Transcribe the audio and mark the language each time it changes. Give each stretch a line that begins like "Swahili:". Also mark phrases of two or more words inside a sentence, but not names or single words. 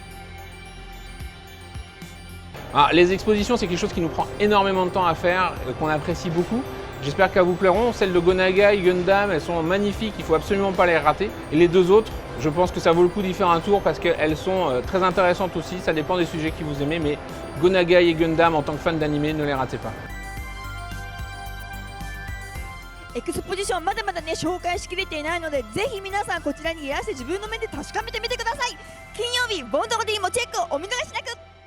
French: Alors, les expositions, c'est quelque chose qui nous prend énormément de temps à faire, qu'on apprécie beaucoup. J'espère qu'elles vous plairont. Celles de Go Nagai, Gundam, elles sont magnifiques, il ne faut absolument pas les rater. Et les deux autres, je pense que ça vaut le coup d'y faire un tour parce qu'elles sont très intéressantes aussi. Ça dépend des sujets que vous aimez, mais Go Nagai et Gundam, en tant que fan d'anime, ne les ratez pas.
Japanese: エクスポジションまだまだね紹介しきれていないので、ぜひ皆さんこちらにいらして自分の目で確かめてみてください。金曜日ボンドゴディもチェックをお見逃しなく。